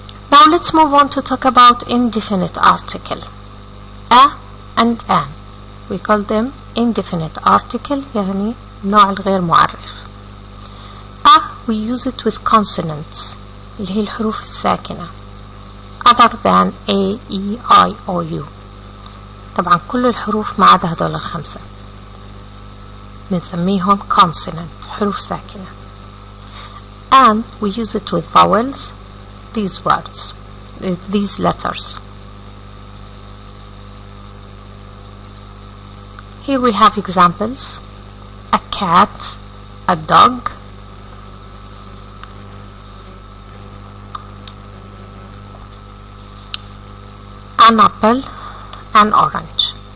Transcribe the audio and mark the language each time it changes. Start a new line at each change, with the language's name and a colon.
English: Now let's move on to talk about indefinite article. A and an. We call them indefinite article،
Arabic: يعني نوع الغير معرف.
English: A we use it with consonants
Arabic: اللي هي الحروف الساكنة
English: other than A, E, I, O, U.
Arabic: طبعا كل الحروف ما عدا هذول الخمسة بنسميهم consonant، حروف ساكنة.
English: And we use it with vowels, these words, these letters. Here we have examples: a cat, a dog, an apple, an orange.